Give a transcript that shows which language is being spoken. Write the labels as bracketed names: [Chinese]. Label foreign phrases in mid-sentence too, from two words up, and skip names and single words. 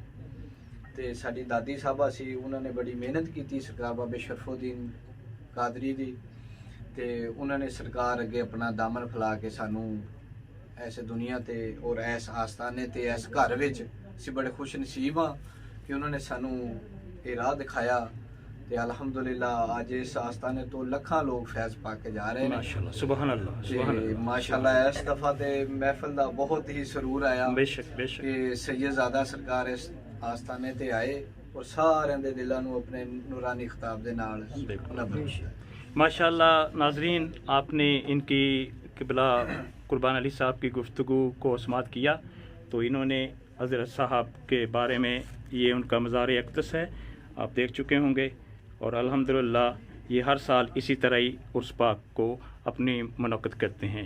[Punjabi] ਤੇ ਸਾਡੀ ਦਾਦੀ ਸਾਹਿਬਾ ਸੀ, ਉਹਨਾਂ ਨੇ ਬੜੀ ਮਿਹਨਤ ਕੀਤੀ ਸਰਕਾਰ ਬਾਬੇ ਸ਼ਰਫੁਦੀਨ ਕਾਦਰੀ ਦੀ, ਤੇ ਉਹਨਾਂ ਨੇ ਸਰਕਾਰ ਅੱਗੇ ਆਪਣਾ ਦਾਮਨ ਫੈਲਾ ਕੇ ਸਾਨੂੰ ਐਸੇ ਦੁਨੀਆ ਤੇ ਔਰ ਐਸ ਆਸਤਾਨੇ ਤੇ ਐਸ ਘਰ ਵਿੱਚ ਅਸੀਂ ਬੜੇ ਖੁਸ਼ ਨਸੀਬ ਹਾਂ ਕਿ ਉਹਨਾਂ ਨੇ ਸਾਨੂੰ ਇਹ ਰਾਹ ਦਿਖਾਇਆ ਤੇ ਅਲਹਮਦੁਲਿਲਾ ਅੱਜ ਇਸ ਆਸਤਾਨੇ ਤੋਂ ਲੱਖਾਂ ਲੋਕ ਫੈਜ਼ ਪਾ ਕੇ ਜਾ ਰਹੇ ਨੇ [Arabic] ما شاء الله سبحان الله سبحان [Punjabi] ਤੇ [Arabic] अल्लाह [Punjabi] ਮਾਸ਼ਾਅੱਲਾ ਇਸ ਦਫਾ ਤੇ ਮਹਿਫਲ ਦਾ ਬਹੁਤ ਹੀ ਸਰੂਰ ਆਇਆ [Urdu] بیشک بیشک [Punjabi] ਕਿ ਸੈਯਦਜ਼ਾਦਾ ਸਰਕਾਰ ਇਸ ਆਸਤਾਨੇ ਤੇ ਆਏ ਔਰ ਸਾਰਿਆਂ ਦੇ ਦਿਲਾਂ ਨੂੰ ਆਪਣੇ ਨੂਰਾਨੀ ਖਿਤਾਬ ਦੇ ਨਾਲ ਉਹਨਾਂ ਬਖਸ਼ਿਆ [Urdu] ماشاءاللہ ناظرین، آپ نے ان کی قبلہ قربان علی صاحب کی گفتگو کو سماعت کیا تو انہوں نے حضرت صاحب کے بارے میں یہ ان کا مزار اقدس ہے، آپ دیکھ چکے ہوں گے. اور الحمدللہ یہ ہر سال اسی طرح ہی عرس پاک کو اپنی منعقد کرتے ہیں.